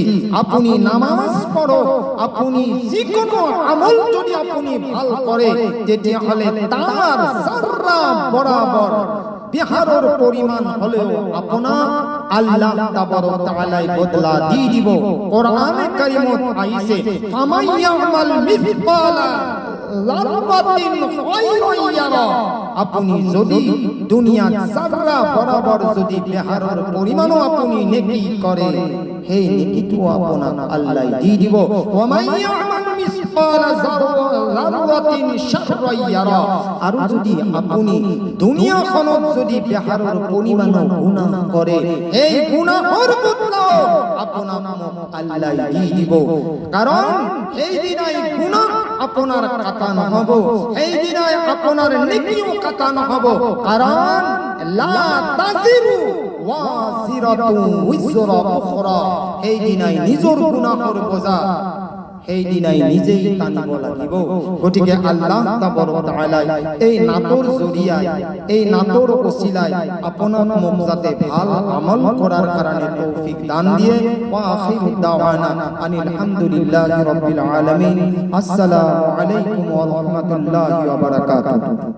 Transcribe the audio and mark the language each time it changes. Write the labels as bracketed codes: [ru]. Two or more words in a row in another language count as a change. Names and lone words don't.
[as] আপনি নামাজ পড়ো, আপনি যিকোনো আমল যদি আপনি ভাল করে, তেতিয়াহলে তার সাররা বরাবর বিহারের পরিমাণ হলেও আপনার আল্লাহ তাবারক তাআলা বদলা দি দিব। কোরআনে কারীমত আইছে, [ar] فمن يعمل مثقال ذرة خيرا يره, [as] আপনি যদি দুনিয়া সাররা বরাবর যদি বিহারের পরিমাণও আপনি নেকি করে, সেই নেকিটো আপনার আল্লাহ দি দিব। [ar] ومن يعمل مثقال ذرة شرا يره, [as] আর যদি আপনি দুনিয়াখনত যদি বিহারের পরিমাণও গুনাহ করে, এই গুনাহর বদলা আপনার আল্লাহ দি দিব। কারণ এই দিনাই গুনাহ আপনার কাটা নহব, এই দিনাই আপনার নেকিও কাটা নহব। কারণ [ar] لا تزر وازرة وزر أخرى, [as] এই দিনাই নিজর গুনাহর বোঝা এই দিনাই নিজেই টানিব লাগিব। গতিকে আল্লাহ তাবারক তাআলা এই নাটৰ জৰিয়াই, এই নাটৰ ওসিলায় আপোনাক মোক যাতে ভাল আমল কৰাৰ কাৰণে তৌফিক দান দিয়ে। [ar] وآخر دعوانا أن الحمد لله رب العالمين. السلام عليكم ورحمة الله وبركاته.